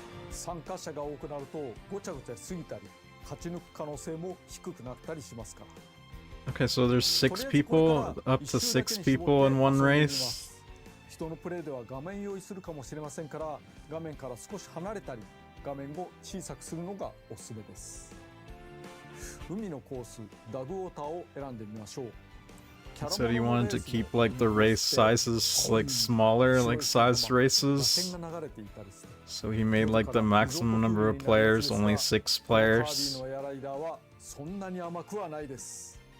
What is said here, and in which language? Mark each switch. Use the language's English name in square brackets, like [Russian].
[Japanese] 参加者が多くなるとごちゃごちゃしすぎたり勝ち抜く可能性も低くなったりしますから。 [English] Okay, so there's 6 people, up to 6 people in one race. [Japanese] 人のプレイでは画面用意するかもしれませんから、画面から少し離れたり、画面を小さくするのがおすすめです。海のコース、ダグウォーターを選んでみましょう。 [English] So he wanted to keep like the race sizes like smaller, like size races. So he made like the maximum number of players, only 6 players. [Japanese] そんなに甘くはないです。